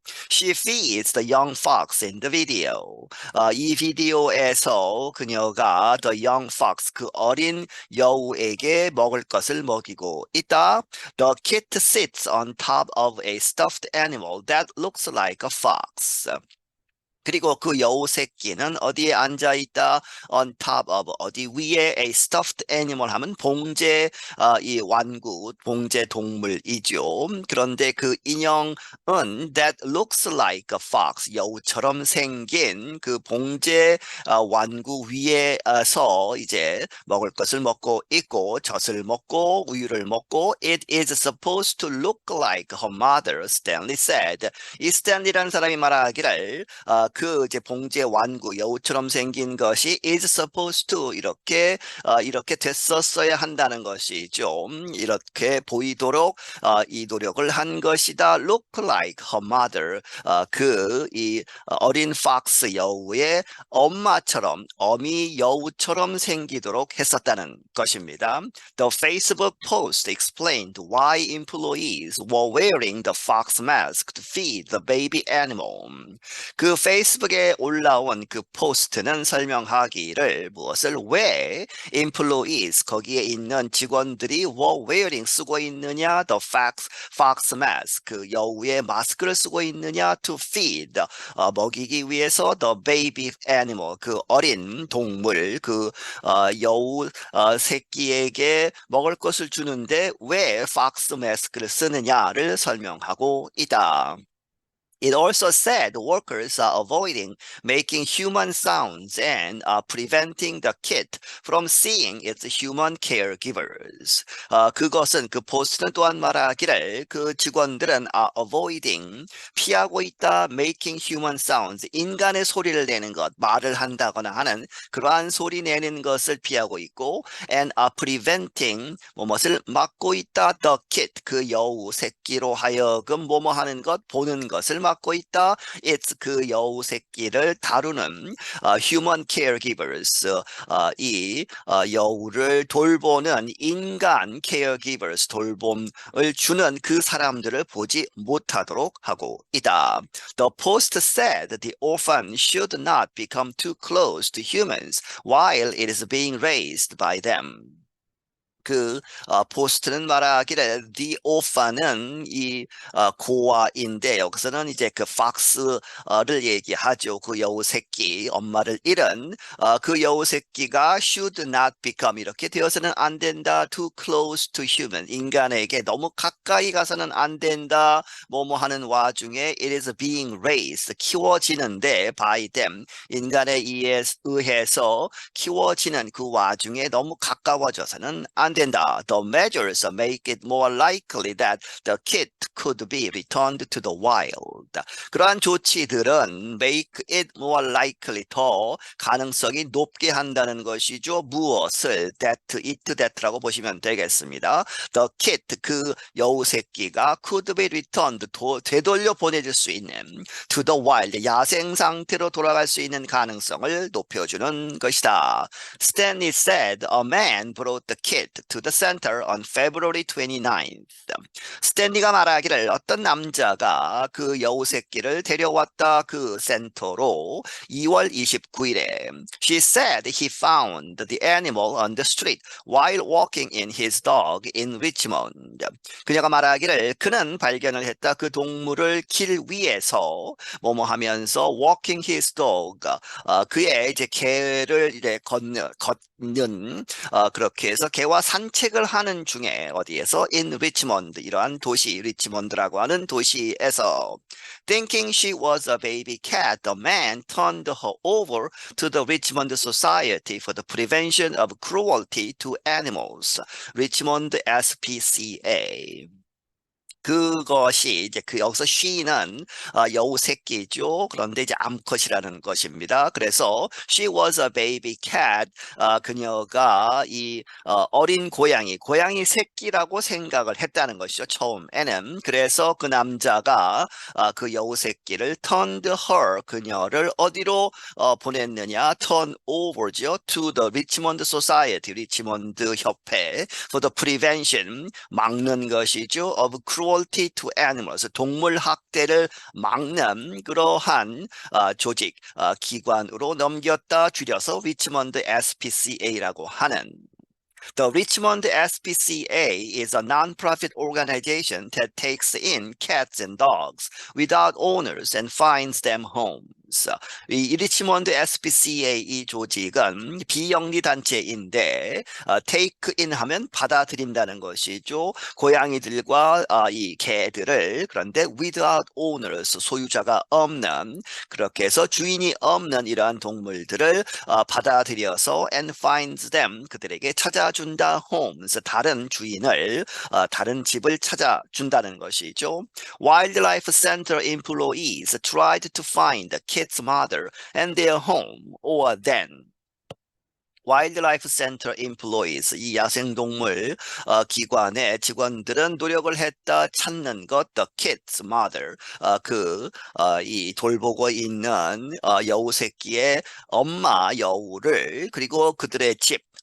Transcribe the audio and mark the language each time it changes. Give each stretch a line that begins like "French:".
English: She feeds the young fox in the video.
Korean: 이 비디오에서 그녀가
English: the young fox
Korean: 그 어린 여우에게 먹을 것을 먹이고 있다.
English: The kit sits on top of a stuffed animal that looks like a fox.
Korean: 그리고 그 여우 새끼는 어디에 앉아 있다?
English: On top of
Korean: 어디 위에
English: a stuffed animal
Korean: 하면 봉제 이 완구 봉제 동물이죠. 그런데 그 인형은
English: that looks like a fox
Korean: 여우처럼 생긴 그 봉제 완구 위에서 이제 먹을 것을 먹고 있고 젖을 먹고 우유를 먹고
English: it is supposed to look like her mother, Stanley said.
Korean: 이 스탠리라는 사람이 말하기를 그 이제 봉제 완구 여우처럼 생긴 것이
English: is supposed to
Korean: 이렇게 됐었어야 한다는 것이죠. 이렇게 보이도록 이 노력을 한 것이다.
English: Look like her mother.
Korean: 이 어린
English: fox
Korean: 여우의 엄마처럼 어미 여우처럼 생기도록 했었다는 것입니다.
English: The Facebook post explained why employees were wearing the fox mask to feed the baby animal.
Korean: 그 페이스북에 올라온 그 포스트는 설명하기를 무엇을 왜
English: employees
Korean: 거기에 있는 직원들이
English: were wearing
Korean: 쓰고 있느냐
English: the fox mask
Korean: 그 여우의 마스크를 쓰고 있느냐
English: to feed
Korean: 먹이기 위해서
English: the baby animal
Korean: 그 어린 동물 그 여우 새끼에게 먹을 것을 주는데 왜
English: fox mask를
Korean: 쓰느냐를 설명하고 있다.
English: It also said workers are avoiding making human sounds and preventing the kit from seeing its human caregivers.
Korean: 그것은 그 포스트는 또한 말하기를 그 직원들은
English: avoiding
Korean: 피하고 있다
English: making human sounds
Korean: 인간의 소리를 내는 것 말을 한다거나 하는 그러한 소리 내는 것을 피하고 있고
English: and preventing
Korean: 뭐뭇을 막고 있다
English: the kit
Korean: 그 여우 새끼로 하여금 뭐뭐 하는 것 보는 것을 막고 있다.
English: It's
Korean: 그 여우 새끼를 다루는
English: human caregivers
Korean: 이 여우를 돌보는 인간
English: caregivers
Korean: 돌봄을 주는 그 사람들을 보지 못하도록 하고 있다.
English: The post said the orphan should not become too close to humans while it is being raised by them.
Korean: 그 포스트는 말하기를
English: the orphan은
Korean: 이 고아인데 여기서는 이제 그
English: fox를
Korean: 얘기하죠. 그 여우 새끼 엄마를 잃은 그 여우 새끼가
English: should not become
Korean: 이렇게 되어서는 안 된다.
English: too close to human
Korean: 인간에게 너무 가까이 가서는 안 된다. 뭐뭐 하는 와중에
English: it is being raised
Korean: 키워지는데
English: by them
Korean: 인간에 의해서 키워지는 그 와중에 너무 가까워져서는 안 된다.
English: The measures make it more likely that the kid could be returned to the wild.
Korean: 그러한 조치들은
English: make it more likely
Korean: 더 가능성이 높게 한다는 것이죠. 무엇을
English: that라고
Korean: 보시면 되겠습니다.
English: The kid
Korean: 그 여우 새끼가
English: could be returned
Korean: 되돌려 보내질 수 있는
English: to the wild
Korean: 야생 상태로 돌아갈 수 있는 가능성을 높여주는 것이다.
English: Stanley said a man brought the kid to the center on February 29th.
Korean: 스탠리가 말하기를 어떤 남자가 그 여우 새끼를 데려왔다 그 센터로 2월 29일에
English: She said he found the animal on the street while walking in his dog in Richmond.
Korean: 그녀가 말하기를 그는 발견을 했다 그 동물을 길 위에서 뭐뭐 하면서
English: walking his dog
Korean: 그의 이제 개를 이제 걷는 그렇게 해서 개와 산책을 하는 중에 어디에서 in Richmond 이러한 도시 리치몬드라고 하는 도시에서
English: thinking she was a baby cat the man turned her over to the Richmond Society for the Prevention of Cruelty to Animals Richmond SPCA
Korean: 그것이 이제 그 여기서 she는 여우 새끼죠. 그런데 이제 암컷이라는 것입니다. 그래서
English: she was a baby cat.
Korean: 그녀가 이 어린 고양이 새끼라고 생각을 했다는 것이죠. 처음에는. 그래서 그 남자가 그 여우 새끼를
English: turned her
Korean: 그녀를 어디로 보냈느냐?
English: turn over
Korean: 죠.
English: to the Richmond Society
Korean: 리치몬드 협회
English: for the prevention
Korean: 막는 것이죠.
English: of cruelty to animals
Korean: 동물 학대를 막는 그러한 조직 기관으로 넘겼다 줄여서 리치몬드 SPCA라고 하는
English: The Richmond SPCA is a non-profit organization that takes in cats and dogs without owners and finds them homes.
Korean: 이 리치몬드 SPCA 이 조직은 비영리 단체인데
English: take in
Korean: 하면 받아들인다는 것이죠. 고양이들과 이 개들을 그런데
English: without owners
Korean: 소유자가 없는 그렇게 해서 주인이 없는 이러한 동물들을 받아들여서
English: and finds them
Korean: 그들에게 찾아준다
English: homes
Korean: 다른 주인을 다른 집을 찾아준다는 것이죠.
English: Wildlife Center employees tried to find the kid's mother and their home or then Wildlife Center employees,
Korean: 이 야생동물 기관의 직원들은 노력을 했다 찾는 것, the kid's mother, 이 돌보고 있는 여우 새끼의 엄마 여우를 그리고 그들의 집,